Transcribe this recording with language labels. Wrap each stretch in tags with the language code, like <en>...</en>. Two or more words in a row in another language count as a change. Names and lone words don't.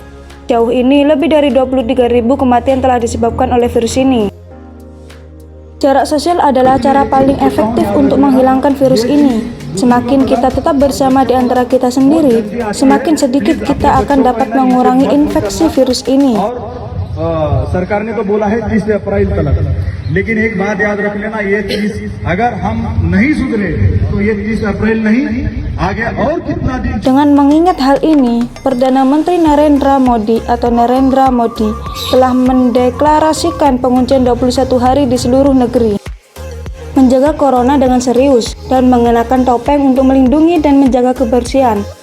<id>Jauh ini lebih dari 23.000 kematian telah disebabkan oleh virus ini. Jarak sosial adalah cara paling efektif untuk menghilangkan virus ini. Semakin kita tetap bersama di antara kita sendiri, semakin sedikit kita akan dapat mengurangi infeksi virus ini.</id> <hi>सरकार ने तो बोला है 30 अप्रैल तक, लेकिन एक बात याद रख लेना, ये 30 अगर हम नहीं सुधरे तो ये 30 अप्रैल नहीं, आगे और कितना दिन.</hi> <id>Dengan mengingat hal ini, Perdana Menteri Narendra Modi atau Narendra Modi telah mendeklarasikan penguncian 21 hari di seluruh negeri. Menjaga corona dengan serius dan mengenakan topeng untuk melindungi dan menjaga kebersihan.</id>